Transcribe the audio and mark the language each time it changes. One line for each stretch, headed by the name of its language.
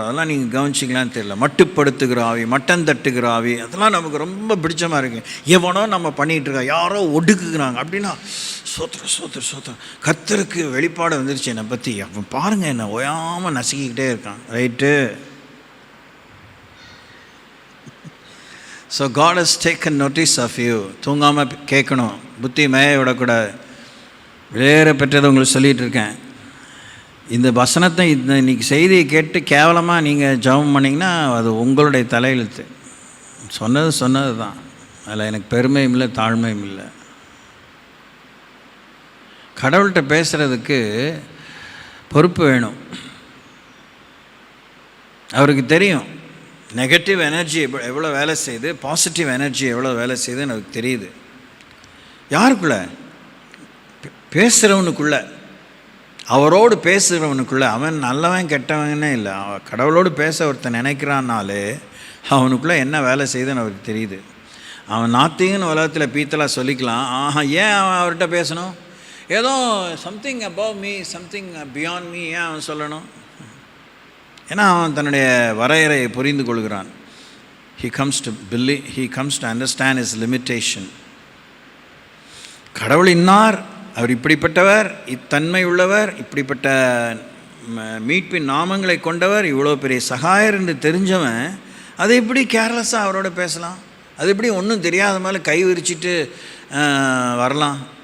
Tamil: அதெல்லாம் நீங்கள் கவனிச்சிங்களான்னு தெரியல. மட்டுப்படுத்துகிற ஆவி, மட்டம் தட்டுகிற ஆவி, அதெல்லாம் நமக்கு ரொம்ப பிடிச்சமாக இருக்குது. எவனோ நம்ம பண்ணிகிட்டு இருக்கா, யாரோ ஒடுக்குகிறாங்க அப்படின்னா சோத்திரம் சோத்திரம் சோத்திரம், கர்த்தருக்கு வெளிப்பாடு வந்துருச்சு என்னை பற்றி. அப்போ பாருங்கள், என்னை ஓயாமல் நசுக்கிக்கிட்டே இருக்கான். Right.
English: So God has taken notice of you.
Tamil: தூங்காமல் கேட்கணும், புத்தி மேய விடக்கூடாது. வேறு பெற்றதை உங்களுக்கு சொல்லிகிட்டு இருக்கேன். இந்த வசனத்தை இன்றைக்கி செய்தியை கேட்டு கேவலமாக நீங்கள் ஜெபம் பண்ணிங்கன்னா அது உங்களுடைய தலையெழுத்து. சொன்னது தான். அதில் எனக்கு பெருமையும் இல்லை, தாழ்மையும் இல்லை. கடவுள்கிட்ட பேசுகிறதுக்கு பொறுப்பு வேணும். அவருக்கு தெரியும் நெகட்டிவ் எனர்ஜி எவ்வளோ வேலை செய்யுது, பாசிட்டிவ் எனர்ஜி எவ்வளோ வேலை செய்யுதுன்னு எனக்கு தெரியுது. யாருக்குள்ள? பேசுகிறவனுக்குள்ள, அவரோடு பேசுகிறவனுக்குள்ளே. அவன் நல்லவன் கெட்டவனே இல்லை, கடவுளோடு பேச ஒருத்தன் நினைக்கிறான்னாலே அவனுக்குள்ளே என்ன வேலை செய்யுதுன்னு அவருக்கு தெரியுது. அவன் நாத்திங்கன்னு உலகத்தில் பீத்தலாக சொல்லிக்கலாம். ஏன் அவன் அவர்கிட்ட பேசணும்?
English: ஏதோ something above me, something beyond me,
Tamil: ஏன் அவன் சொல்லணும்? ஏன்னா அவன் தன்னுடைய வரையறையை புரிந்து கொள்கிறான்.
English: he comes to understand his limitation.
Tamil: கடவுள் இன்னார், அவர் இப்படிப்பட்டவர், இத்தன்மை உள்ளவர், இப்படிப்பட்ட மீட்பின் நாமங்களை கொண்டவர், இவ்வளோ பெரிய சகாயர் என்று தெரிஞ்சவன் அதை எப்படி கேர்லெஸ்ஸாக அவரோட பேசலாம்? அது எப்படி ஒன்றும் தெரியாத மாதிரி கை விரிச்சிட்டு வரலாம்?